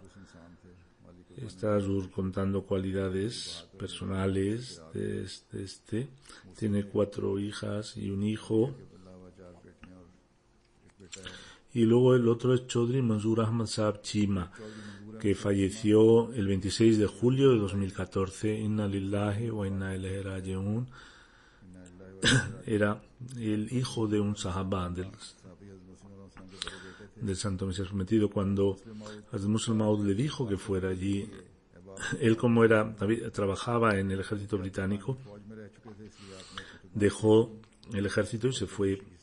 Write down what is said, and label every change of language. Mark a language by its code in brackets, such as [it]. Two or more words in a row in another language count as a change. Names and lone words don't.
[es] Está contando cualidades personales de este. Tiene 4 hijas y un hijo. Y luego el otro es Chaudhry Manzoor Ahmad Sahab Chima, que falleció el 26 de julio de 2014. [ar] إنا لله وإنا إليه راجعون. [es] Era el hijo de un sahaba del Santo Mesías Prometido. Cuando Hazrat Musleh Maud le dijo que fuera allí, él, como trabajaba en el ejército británico, dejó el ejército y se fue.